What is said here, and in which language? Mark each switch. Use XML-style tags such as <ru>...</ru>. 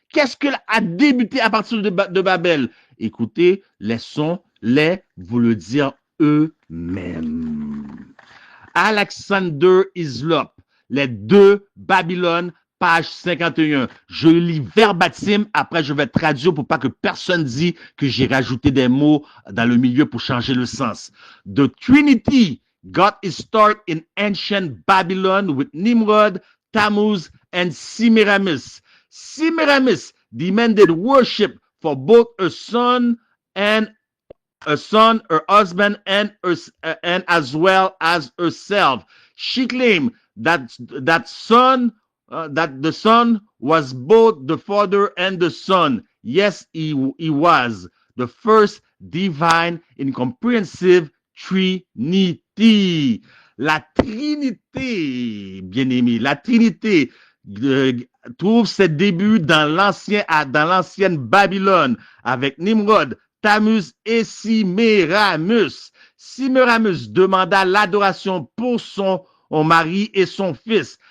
<fr>Qu'est-ce que a débuté à partir de Babel? Écoutez, laissons-les vous le dire eux-mêmes. Alexander Hislop, Les 2 Babylone, page 51. Je lis verbatim, après je vais traduire pour pas que personne dise que j'ai rajouté des mots dans le milieu pour changer le sens.</fr> <en>The Trinity got its start in ancient Babylon with Nimrod, Tammuz, and Semiramis. Semiramis demanded worship for both her son, her husband, and as well as herself. She claimed that the son was both the father and the son. Yes, he was the first divine incomprehensive Trinity.</en> <fr>La Trinité, bien-aimé, la Trinité trouve ses débuts dans l'ancienne Babylone avec Nimrod, Tammuz et Semiramis. Semiramis demanda l'adoration pour son mari et son fils.</fr>